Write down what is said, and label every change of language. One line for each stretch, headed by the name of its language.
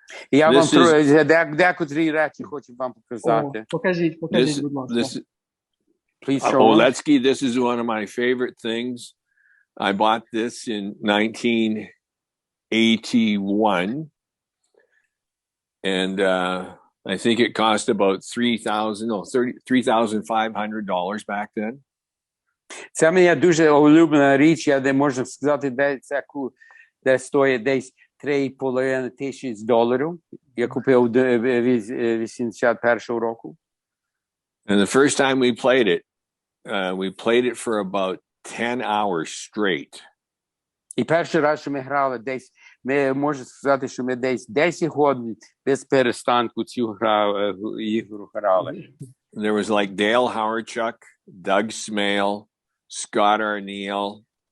Ukrainian: І я вам декотрі речі хочу вам показати. Покажіть, будь ласка.
English: Please show them. Oletsky, this is one of my favorite things. I bought this in 1981. And I think it cost about $3,500 back then.
Ukrainian: Це моя дуже улюблена річ, я не можу сказати, де стоїть десь $3,500. Я купив 81 року.
English: And the first time we played it for about 10 hours straight.
Ukrainian: І перший раз, що ми грали десь, ми можемо сказати, що ми десь 10 годин без перестанку цю ігру грали.
English: There was like Dale Howardchuk, Doug Smale, Scott Arneal.